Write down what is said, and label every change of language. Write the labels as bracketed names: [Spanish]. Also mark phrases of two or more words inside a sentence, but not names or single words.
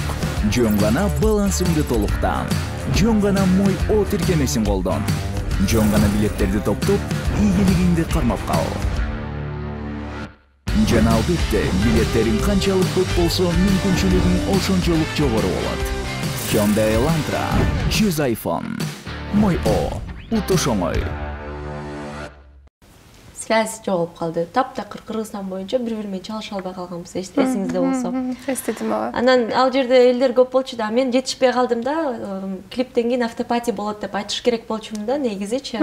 [Kyrgyz] Жөн гана балансыңды толуктан. Жөн гана Мой О тиркемесин колдон. Жөн гана билеттерди топтоп, ийгилигиңди кармап кал. Жана албетте, билеттериң канчалык көп болсо, мүмкүнчүлүгүң ошончолук жогору болот. Hyundai Elantra 100 iPhone. Мой О утуш оңой. Связь жоголуп калды. Таптакыр Кыргызстан боюнча бири-бири менен чалыша албай калганбыз, эсиңизде болсо. Эстедим ооба. Анан ал жерде элдер көп болчу да, мен жетишпей калдым да, клиптен кийин автопати болот деп айтыш керек болчумун да, негизичи.